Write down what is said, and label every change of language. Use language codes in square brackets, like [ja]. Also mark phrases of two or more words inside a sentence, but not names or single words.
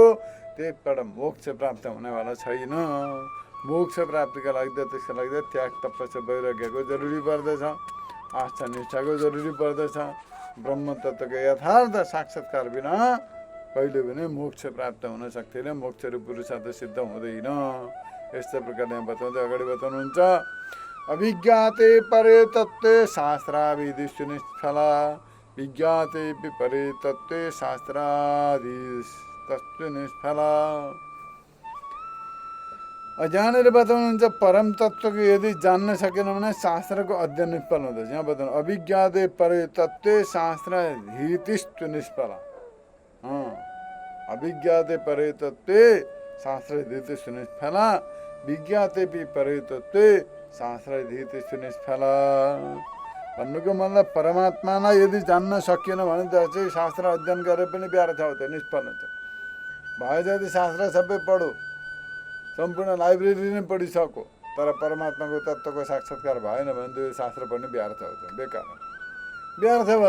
[ne] त्यसबाट मोक्ष प्राप्त हुनेवाला छैन। मोक्ष प्राप्तिका लागि त त्यसको लागि त त्याग, तपस्या, वैराग्यको जरुरी पर्दछ, आस्था निष्ठाको जरुरी पर्दछ। ब्रह्म तत्त्वको यथार्थ साक्षात्कार बिना कहिले पनि मोक्ष प्राप्त हुन सक्दैन, मोक्ष र पुरुषार्थ सिद्ध हुँदैन। यस्तो प्रकारले बताउँदै अगाडि बताउनुहुन्छ। [sa] अभिज्ञाते परे तत्त्वे शास्त्राविधि सुनिष्फला, विज्ञाते परे तत्त्वे शास्त्रादि तत्त्व निष्फला। [ne] अजानेर बताउनुहुन्छ परम तत्त्वको यदि जान्न सकेन भने शास्त्रको अध्ययन निष्फल हुँदछ। यहाँ बताउनु [sa] अभिज्ञाते परे तत्त्वे शास्त्राधीतिस्तु निष्फला। अभिज्ञाते परे तत्त्वे शास्त्राधीतिस्तु निष्फला, विज्ञाते परे तत्त्वे शास्त्राधीतिस्तु निष्फला। [ne] भन्नुको मतलब परमात्मालाई यदि जान्न सकिएन भने चाहिँ शास्त्र अध्ययन गरेर पनि व्यर्थ हो, त्यो निष्फल हुन्छ। भए जति शास्त्र सबै पढो, सम्पूर्ण लाइब्रेरी नै पढिसक्यो, तर परमात्माको तत्त्वको साक्षात्कार भएन भने त्यो शास्त्र पढ्ने व्यर्थ हुन्छ, बेकार व्यर्थ भयो।